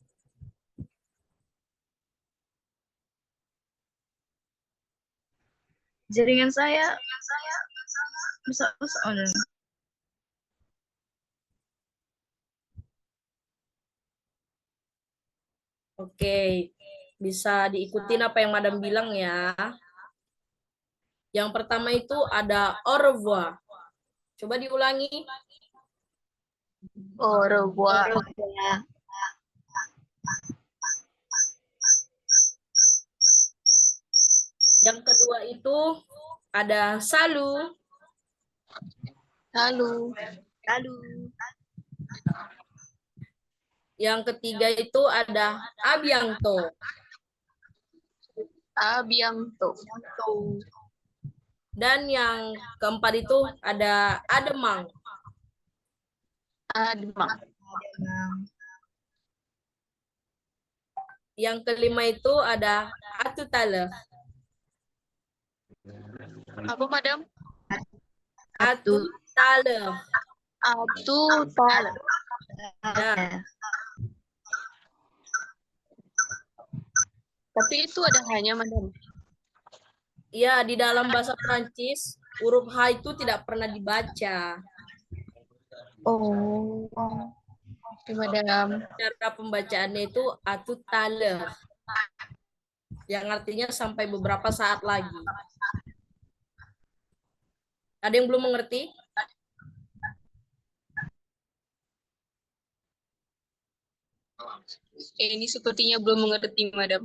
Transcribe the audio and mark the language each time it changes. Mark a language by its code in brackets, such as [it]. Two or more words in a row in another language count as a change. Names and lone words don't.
[id] Jaringan saya bisa Oke, bisa diikutin apa yang Madam bilang ya. Yang pertama itu ada [fr] au revoir. [id] Coba diulangi. [fr] Au revoir. [id] Yang kedua itu ada salut. Lalu. Yang ketiga itu ada [fr] a bientôt. A bientôt. [id] Dan yang keempat itu ada [fr] a demain. A demain. [id] Yang kelima itu ada [fr] a tout à l'heure. [id] Apa, Madam? [fr] A tout à l'heure. A tout à l'heure. [id] Ya. Tapi itu ada hanya, Madam. Ya, di dalam bahasa Prancis huruf H itu tidak pernah dibaca. Oh. Oke, Madam. Cara pembacaannya itu [fr] a tout à l'heure. [id] Yang artinya sampai beberapa saat lagi. Ada yang belum mengerti? Ini sepertinya belum mengerti, Madam.